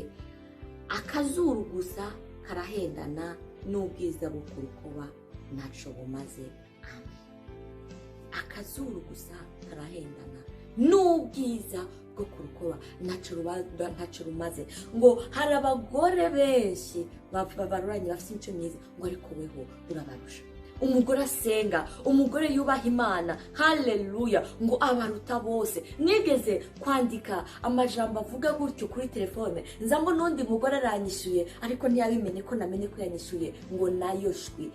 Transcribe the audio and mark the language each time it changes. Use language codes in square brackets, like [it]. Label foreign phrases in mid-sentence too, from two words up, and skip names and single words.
[rn] Akazuru gusa karahendana, n'ubwiza bukurukoba ntaco bumaze. Amen. Akazuru gusa karahendana, n'ubwiza bwo kurukoba ntaco rumaze. Ngo hari abagore benshi babaruranye bafite imico myiza, ngo ariko weho urabarusha. Umugore asenga, umugore yubaha Imana. Haleluya! ngo abaruta bose. Nigeze kwandika amajambo avuga gutyo kuri telefone, nzambo n'undi mugore aranyishuye, ariko ntiyabimenye ko namenye ko yanyishuye, ngo nayo shwi.